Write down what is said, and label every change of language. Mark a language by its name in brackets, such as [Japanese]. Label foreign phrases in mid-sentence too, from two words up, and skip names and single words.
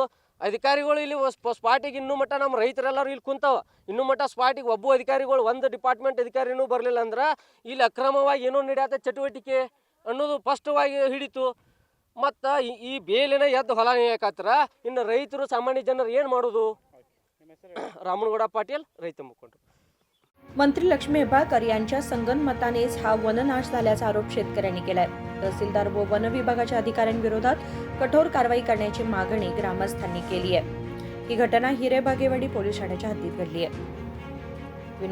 [Kannada] ಅಧಿಕಾರಿಗಳು ಇಲ್ಲಿ ಸ್ಪಾಟಿಗೆ ಇನ್ನೂ ಮಟ್ಟ ನಮ್ಮ ರೈತರೆಲ್ಲರೂ ಇಲ್ಲಿ ಕುಂತಾವ. ಇನ್ನೂ ಮಟ್ಟ ಸ್ಪಾಟಿಗೆ ಒಬ್ಬ ಅಧಿಕಾರಿಗಳು ಒಂದು ಡಿಪಾರ್ಟ್ಮೆಂಟ್ ಅಧಿಕಾರಿನೂ ಬರಲಿಲ್ಲ ಅಂದ್ರೆ ಇಲ್ಲಿ ಅಕ್ರಮವಾಗಿ ಏನೋ ನಡೆಯತ್ತೆ ಚಟುವಟಿಕೆ ಅನ್ನೋದು ಸ್ಪಷ್ಟವಾಗಿ ಹಿಡಿತು. ಮತ್ತು ಈ ಬೇಲಿನ ಎದ್ದು ಹೊಲ ನೇಯಕತ್ರ ಇನ್ನು ರೈತರು ಸಾಮಾನ್ಯ ಜನರು ಏನು ಮಾಡೋದು? रामनगौडा पाटील ರೈತ ಮುಖಂಡ. [Marathi] मंत्री लक्ष्मी हेब्बाळकर यांच्या संगनमतानेच हा वननाश झाल्याचा आरोप शेतकऱ्यांनी केलाय. तहसीलदार व वन विभागाच्या अधिकाऱ्यांविरोधात कठोर कारवाई करण्याची मागणी ग्रामस्थांनी केली आहे. ही घटना हिरेबागेवाडी पोलीस ठाण्याच्या हद्दीत घडली आहे.